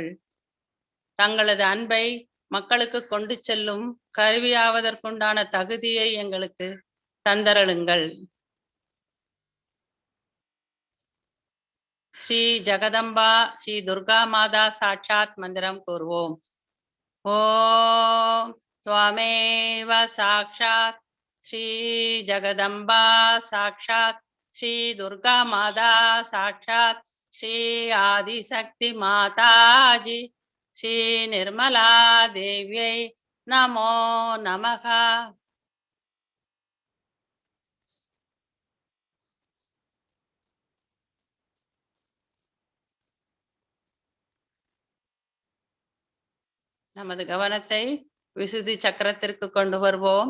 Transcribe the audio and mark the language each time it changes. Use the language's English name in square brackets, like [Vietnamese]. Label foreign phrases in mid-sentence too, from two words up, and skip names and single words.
[Tamil] தங்களது அன்பை மக்களுக்கு கொண்டு செல்லும் கருவியாவதற்குண்டான தகுதியை எங்களுக்கு தந்தருளுங்கள். ஸ்ரீ ஜெகதம்பா ஸ்ரீ துர்கா மாதா சாட்சாத் மந்திரம் கூறுவோம். [Sanskrit] ஓம் त्वमेव साक्षात् श्री जगदम्बा साक्षात् श्री दुर्गा माता साक्षात् श्री आदिशक्ति माताजी श्री निर्मला देव्यै नमो नमः. [Tamil] நமது கவனத்தை விசுதி சக்கரத்திற்கு கொண்டு வருவோம்.